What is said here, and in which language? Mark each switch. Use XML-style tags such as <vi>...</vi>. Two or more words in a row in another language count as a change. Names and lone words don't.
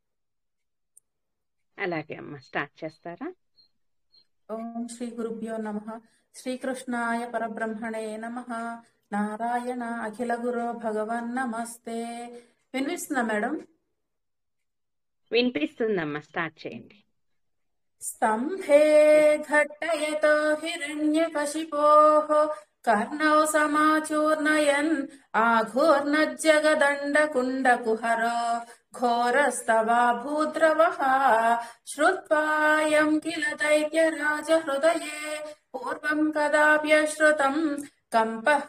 <te>అలాగే అమ్మ, స్టార్ట్ చేస్తారా?</te> <sa>ॐ श्री गुरुभ्यो नमः। श्रीकृष्णाय परब्रह्मणे नमः. नारायण अखिल गुरो भगवन् नमस्ते.</sa> <te>వినిపిస్తుందా మేడం? వినిపిస్తుందమ్మా, స్టార్ట్ చేయండి.</te> <sa>स्तम्भे घट्टयतो हिरण्यकशिपोः कर्णौ समाचूर्णयन् आघूर्णज्जगदण्डकुण्डकुहरो घोरस्तवाभूद्रवः श्रुत्वायम् किल दैत्यराजहृदये पूर्वम् कदाप्यश्रुतम् कम्पः</sa>